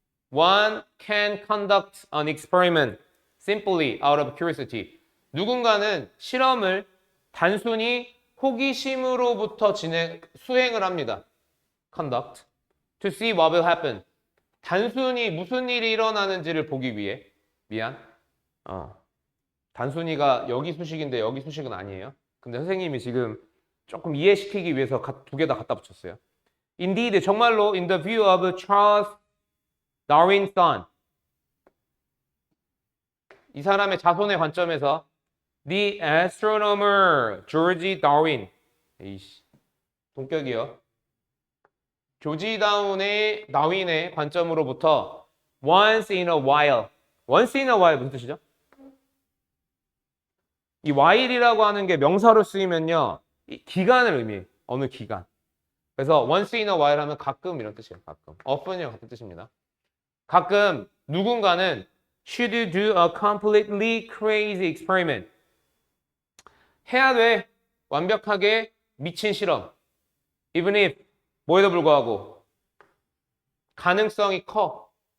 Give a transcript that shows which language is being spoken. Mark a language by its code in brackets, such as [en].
[en] One can conduct an experiment simply out of curiosity. [ko] 누군가는 실험을 단순히 호기심으로부터 수행을 합니다. [en] Conduct. To see what will happen. [ko] 단순히 무슨 일이 일어나는지를 보기 위해. 단순히가 여기 수식인데 여기 수식은 아니에요. 근데 선생님이 지금 조금 이해시키기 위해서 두 개 다 갖다 붙였어요. [en] Indeed, [ko] 정말로 [en] in the view of Charles Darwin's son. [ko] 이 사람의 자손의 관점에서 [en] the astronomer [ko] George Darwin. 에이씨, 동격이요. 조지 다윈의 관점으로부터 [en] once in a while. once in a while [ko] 무슨 뜻이죠? 이 while이라고 하는 게 명사로 쓰이면요. 이 기간을 의미해요. 어느 기간. 그래서 [en] once in a while [ko] 하면 가끔 이런 뜻이에요. 가끔. often이랑 같은 뜻입니다. 가끔 누군가는 [en] should do a completely crazy experiment. [ko] 해야 돼. 완벽하게 미친 실험. even if 뭐에도 불구하고 가능성이 커.